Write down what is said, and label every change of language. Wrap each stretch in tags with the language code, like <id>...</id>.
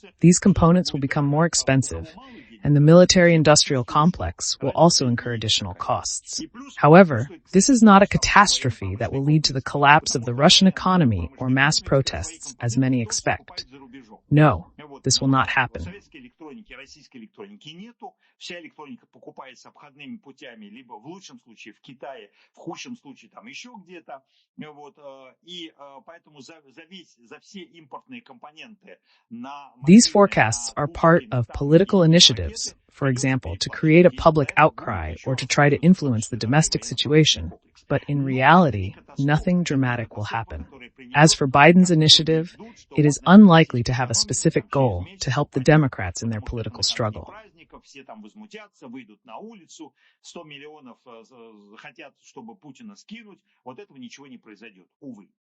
<en>These components will become more expensive, and the military-industrial complex will also incur additional costs. However, this is not a catastrophe that will lead to the collapse of the Russian economy or mass protests, as many expect. No, this will not happen.</en> <ru>Российской электроники нету, вся электроника покупается обходными путями, либо в лучшем случае в Китае, в худшем случае там еще где-то, и поэтому за все импортные компоненты на...</ru> <en>These forecasts are part of political initiatives, for example, to create a public outcry or to try to influence the domestic situation. But in reality, nothing dramatic will happen. As for Biden's initiative, it is unlikely to have a specific goal to help the Democrats in their political struggle.</en> <ru>Все там возмутятся, выйдут на улицу, 100 миллионов хотят, чтобы Путина скинуть, вот этого ничего не произойдет, увы.</ru>